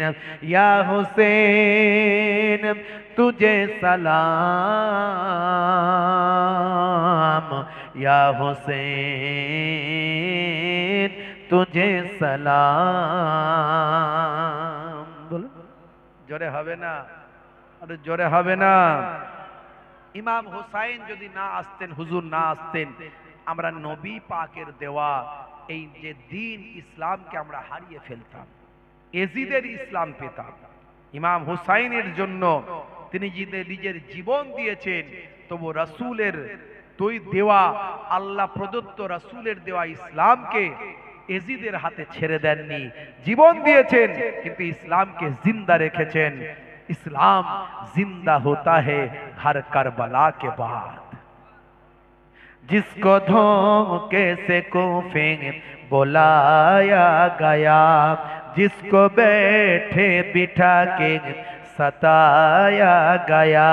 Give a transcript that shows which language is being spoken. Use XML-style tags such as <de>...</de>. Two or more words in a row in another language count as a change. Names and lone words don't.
<hi>या हुसैन तुझे सलाम, या हुसैन तुझे सलाम।</hi> <bn>বলো জোরে হবে না, আরে জোরে হবে না। इमाम हुसैन যদি না আসতেন, হুজুর না আসতেন, আমরা নবী পাকের দেওয়া এই যে দিন ইসলামকে আমরা হারিয়ে ফেলতাম, এজিদের ইসলাম পেতাম। ইমাম হুসাইনের জন্য তিনি নিজের জীবন দিয়েছেন, তবু রাসূলের দেওয়া আল্লাহ প্রদত্ত রাসূলের দেওয়া ইসলামকে এজিদের হাতে ছেড়ে দেননি, জীবন দিয়েছেন কিন্তু ইসলামকে জিন্দা রেখেছেন।</bn> <hi>इस्लाम जिंदा होता है हर करबला के बाद। जिसको धोखे से कूफे बुलाया गया, जिसको बैठे बिठा के सताया गया,</hi>